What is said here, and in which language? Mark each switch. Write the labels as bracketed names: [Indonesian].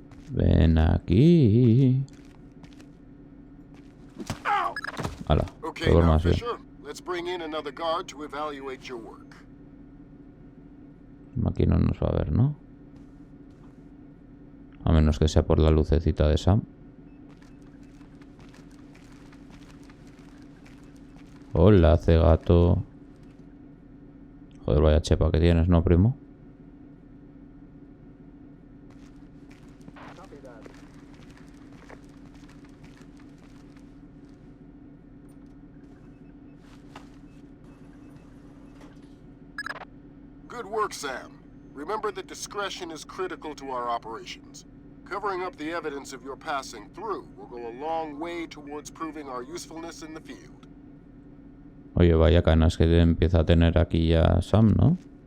[Spanish] Ven aquí. Hala, [English] Okay, [Spanish] todo [English] now [Spanish] más bien. [English] Fisher, let's bring in another guard to evaluate your work. [Spanish] Aquí no nos va a ver, ¿no? A menos que sea por la lucecita de Sam. Hola, cegato. Joder, vaya chepa que tienes, ¿no, primo? [English] Good work, Sam. Remember that discretion is critical to our operations. Covering up the evidence of your passing through will go a long way towards proving our usefulness in the field. [Spanish] Oye, vaya canas que empieza a tener aquí ya Sam, ¿no?